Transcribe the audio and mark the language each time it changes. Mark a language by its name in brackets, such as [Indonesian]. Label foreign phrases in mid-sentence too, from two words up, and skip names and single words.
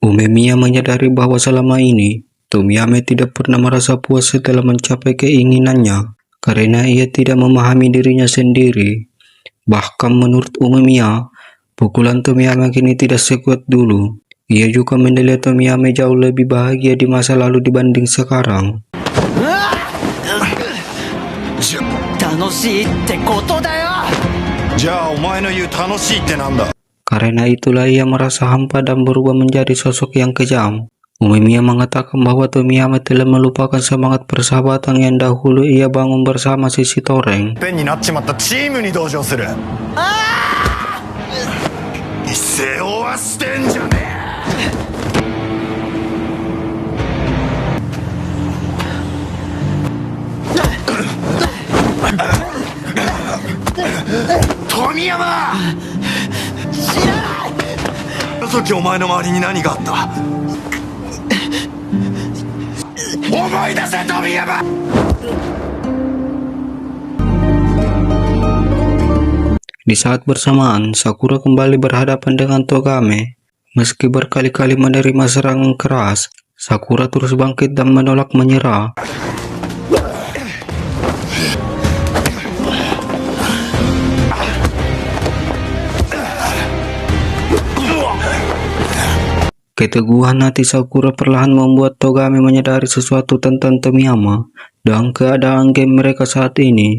[Indonesian] Umemiya menyadari bahwa selama ini Tomiyama tidak pernah merasa puas setelah mencapai keinginannya karena ia tidak memahami dirinya sendiri. Bahkan menurut Umemiya, pukulan Tomiyama kini tidak sekuat dulu. Ia juga menilai Tomiyama jauh lebih bahagia di masa lalu dibanding sekarang. [Japanese] 楽しいってことだよ。じゃあお前の言う楽しいってなんだ。 [Indonesian] Karena itulah ia merasa hampa dan berubah menjadi sosok yang kejam. Umemiya mengatakan bahwa Tomiyama telah melupakan semangat persahabatan yang dahulu ia bangun bersama si Toreng. [Japanese] ペンになっちまったチームに同情する。背負わしてんじゃねえ。富山！知らない！あの時お前の周りに何があった？思い出せ富山！ [Indonesian] Di saat bersamaan, Sakura kembali berhadapan dengan Togame. Meski berkali-kali menerima serangan keras, Sakura terus bangkit dan menolak menyerah. Keteguhan hati Sakura perlahan membuat Togame menyadari sesuatu tentang Tomiyama dan keadaan game mereka saat ini.